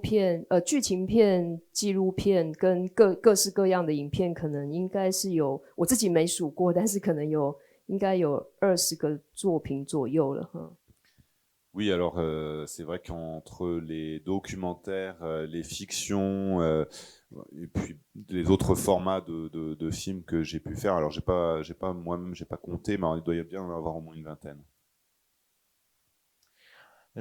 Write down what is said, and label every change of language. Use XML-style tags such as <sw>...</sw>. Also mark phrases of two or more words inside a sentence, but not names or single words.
<zh>片剧情片、纪录片跟各式各样的影片，可能应该是有，我自己没数过，但是可能应该有20个作品左右了哈。</zh> <fr>Oui, alors c'est vrai qu'entre les documentaires, les fictions et puis les autres formats de films que j'ai pu faire, alors moi-même j'ai pas compté, mais il doit y bien en avoir au moins une vingtaine.</fr>